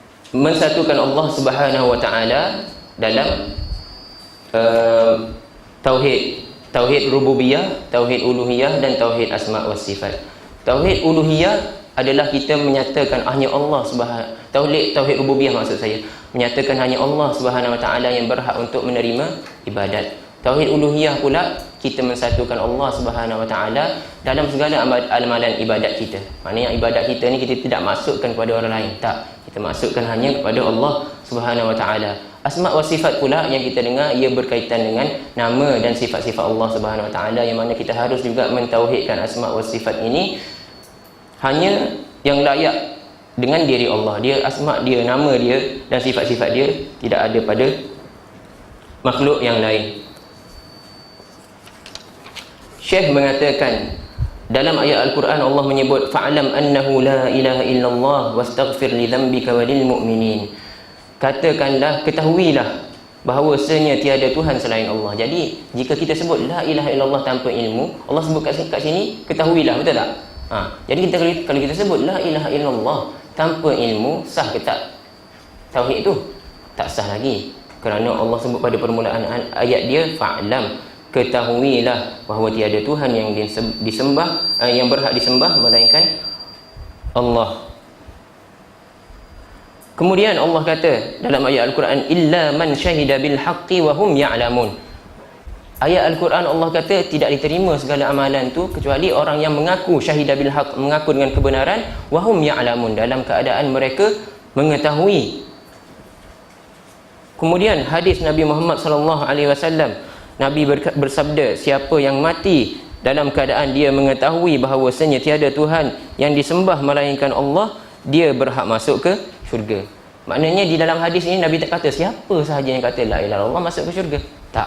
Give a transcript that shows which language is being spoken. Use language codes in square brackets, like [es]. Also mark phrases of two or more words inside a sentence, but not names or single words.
[ms] mensatukan [ar] الله سبحانه وتعالى [ms] dalam tauhid rububiyah, tauhid uluhiyah dan tauhid [ar] أسماء وصفات. [ms] Tauhid uluhiyah adalah kita menyatakan hanya Allah tauhid rububiyah maksud saya, menyatakan hanya [ar] الله سبحانه وتعالى [ms] yang berhak untuk menerima ibadat. Tauhid uluhiyah pula kita mensatukan [ar] الله سبحانه وتعالى [ms] dalam segala amalan ibadat kita. Maknanya ibadat kita ni kita tidak masukkan kepada orang lain, tak. Kita masukkan hanya kepada [ar] الله سبحانه وتعالى. أسماء وصفات [ms] pula yang kita dengar ia berkaitan dengan nama dan sifat-sifat [ar] الله سبحانه وتعالى, [ms] yang mana kita harus juga mentauhidkan [ar] أسماء وصفات [ms] ini hanya yang layak dengan diri Allah. Dia asma dia, nama dia dan sifat-sifat dia tidak ada pada makhluk yang lain. Syekh mengatakan dalam ayat Al-Quran Allah menyebut [ar] فاعلم أنه لا إله إلا الله واستغفر لذنبك وللمؤمنين. [ms] Katakanlah, ketahuilah bahawasanya tiada Tuhan selain Allah. Jadi jika kita sebut [ar] لا إله إلا الله [ms] tanpa ilmu, Allah sebut kat sini ketahuilah, betul tak? Jadi kalau kita sebut [ar] لا إله إلا الله [ms] tanpa ilmu, sah ke tak tauhid itu? Tak sah lagi, kerana Allah sebut pada permulaan ayat dia fa'lam, ketahuilah bahawa tiada Tuhan yang disembah, yang berhak disembah melainkan Allah. Kemudian Allah kata dalam ayat Al-Quran [ar] إلا من شهد بالحق وهم يعلمون. [ms] Ayat Al-Quran Allah kata tidak diterima segala amalan tu kecuali orang yang mengaku [ar] شهد بالحق, [ms] mengaku dengan kebenaran, [ar] وهم يعلمون, [ms] dalam keadaan mereka mengetahui. Kemudian hadis Nabi Muhammad [ar] صلى الله عليه وسلم, [ms] Nabi bersabda, siapa yang mati dalam keadaan dia mengetahui bahawasanya tiada Tuhan yang disembah melainkan Allah, dia berhak masuk ke syurga. Maknanya di dalam hadis ini Nabi tak kata siapa sahaja yang kata [ar] لا إله إلا الله [ms] masuk ke syurga, tak.